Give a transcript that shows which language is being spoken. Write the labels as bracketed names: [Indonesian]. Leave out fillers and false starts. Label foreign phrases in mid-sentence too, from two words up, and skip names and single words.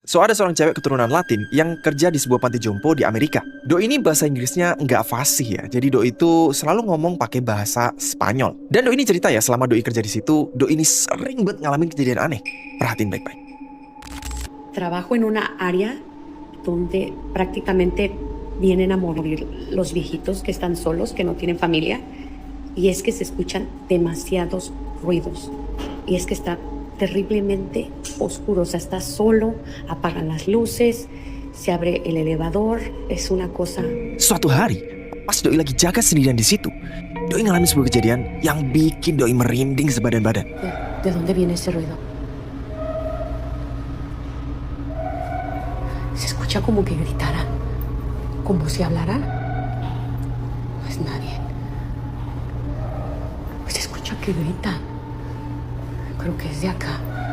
[Indonesian] So, ada seorang cewek keturunan Latin yang kerja di sebuah panti jompo di Amerika. Doi ini bahasa Inggrisnya nggak fasih ya, jadi Doi itu selalu ngomong pakai bahasa Spanyol. Dan Doi ini cerita ya, selama Doi kerja di situ, Doi ini sering banget ngalamin kejadian aneh. Perhatiin baik-baik. [Spanish] Trabajo en una área donde prácticamente vienen a morir los viejitos que están solos, que no tienen familia, y es que se escuchan demasiados ruidos, y es que está terriblemente oscuro, o sea, estás solo, apagan las luces, se abre el elevador, es una cosa... [Indonesian] Suatu hari, pas Doi lagi jaga sendirian di situ, Doi ngalamin sebuah kejadian yang bikin Doi merinding sebadan-badan. [Spanish] ¿De dónde viene ese ruido? Se escucha como que gritara, como si hablara. No es nadie. Pues se escucha que grita. Creo que es de acá.